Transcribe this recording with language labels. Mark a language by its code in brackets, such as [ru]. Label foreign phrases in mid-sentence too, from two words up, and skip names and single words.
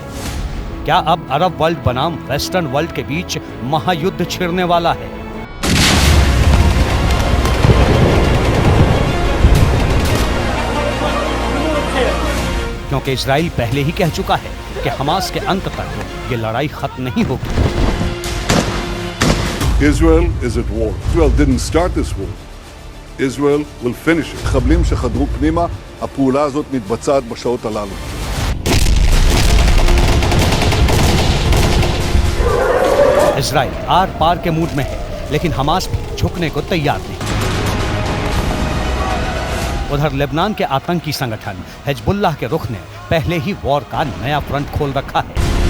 [hi] क्या अब [en] Arab world [hi] बनाम [en] Western world [hi] के बीच महायुद्ध छिड़ने वाला है? क्योंकि इजराइल पहले ही कह चुका है कि हमास के अंत तक ये लड़ाई खत्म नहीं होगी। [en] Israel is at war. Israel didn't start this war. Israel will finish it. [he] מחבלים שחדרו פנימה, הפעולה הזאת מתבצעת בשעות הללו. [hi] इजराइल आर पार के मूड में है, लेकिन हमास भी झुकने को तैयार नहीं। उधर लेबनान के आतंकी संगठन हिजबुल्लाह के रुख ने पहले ही वॉर का नया फ्रंट खोल रखा है।